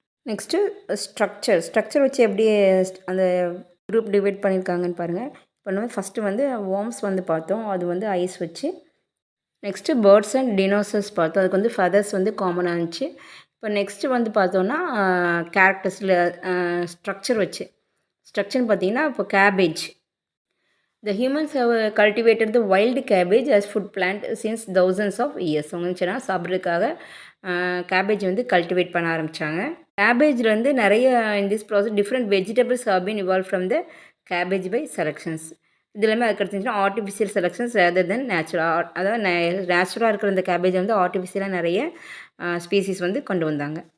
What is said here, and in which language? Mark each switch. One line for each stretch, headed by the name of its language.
Tamil: Next structure வச்சு எப்படி அந்த குரூப் டிவைட் பண்ணியிருக்காங்கன்னு பாருங்கள். இப்போ நம்ம ஃபஸ்ட்டு வந்து வார்ம்ஸ் வந்து பார்த்தோம், அது வந்து ஐஸ் வச்சு. நெக்ஸ்ட்டு பேர்ட்ஸ் அண்ட் டினோசர்ஸ் பார்த்தோம், அதுக்கு வந்து ஃபெதர்ஸ் வந்து காமனாக இருந்துச்சு. இப்போ நெக்ஸ்ட்டு வந்து பார்த்தோன்னா கேரக்டர்ஸில் ஸ்ட்ரக்சர்னு பார்த்தீங்கன்னா இப்போ cabbage.
English: The humans have cultivated the wild cabbage as food plant since thousands of years.
Tamil: அவங்க சாப்பிட்றதுக்காக கேபேஜ் வந்து கல்டிவேட் பண்ண ஆரம்பித்தாங்க. கேபேஜில் வந்து நிறைய
English: In this process different vegetables have been evolve from the cabbage by selections.
Tamil: இது எல்லாமே அதுக்கு எடுத்துச்சுன்னா
English: Artificial selections rather than natural.
Tamil: அதாவது நேச்சுரலாக இருக்கிற இந்த கேபேஜை வந்து ஆர்டிஃபிஷியலாக நிறைய ஸ்பீசிஸ் வந்து கொண்டு வந்தாங்க.